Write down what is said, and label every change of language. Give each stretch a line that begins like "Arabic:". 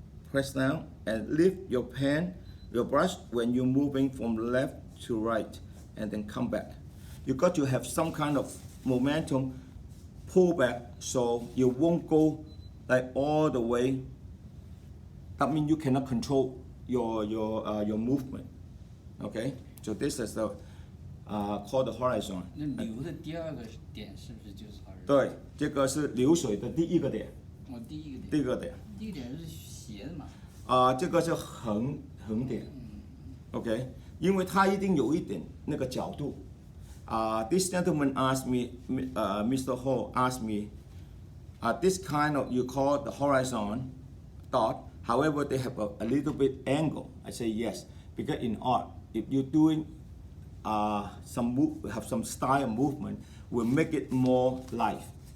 English: Press down and lift your pen, your brush when you're moving from left to right and then come back. You got to have some kind of momentum, pull back so you won't go like all the way. That means you cannot control your movement. Okay, so this is the called the horizon。
Chinese: 那流的第二个点是不是就是 horizon？对，这个是流水的第一个点。第一个点。第一个点。第一个点是斜的嘛？这个是横点。 OK， 因为它一定有一点那个角度。
English: This gentleman asked me, Mr. Ho asked me, this kind of you call the horizon dot. However, they have a little bit angle. I say yes, because in art, if you're doing have some style movement, will make it more life.